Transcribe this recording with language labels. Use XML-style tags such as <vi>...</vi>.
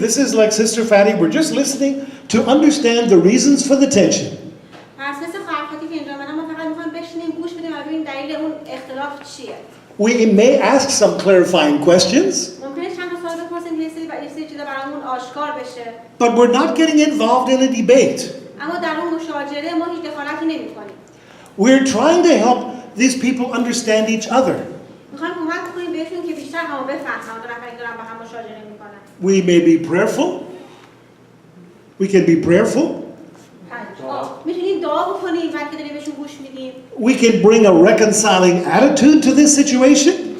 <en>This is like Sister Fatty. We're just listening to understand the reasons for the tension.</en> <fa>پس مثل خواهرخواتی که اینجا منم ما فقط میخوایم بشینیم گوش بدیم و ببینیم دلیل اون اختلاف چیه.</fa> <en>We may ask some clarifying questions,</en> <fa>ممکنه چند تا سوال بپرسیم که یه سری چیزا برامون آشکار بشه.</fa> <en>but we're not getting involved in a debate.</en> <fa>اما در اون مشاجره ما هیچ دخالتی نمی‌کنیم.</fa> <en>We're trying to help these people understand each other.</en> <fa>می‌خوایم کمک کنیم بهشون که بیشتر همو بفهمن دو نفری دارن با هم مشاجره می‌کنن.</fa> <en>We may be prayerful. We can be prayerful.</en> <fa>می‌تونیم دعا بکنیم وقتی داریم بهشون گوش میدیم.</fa> <en>We can bring a reconciling attitude to this situation.</en>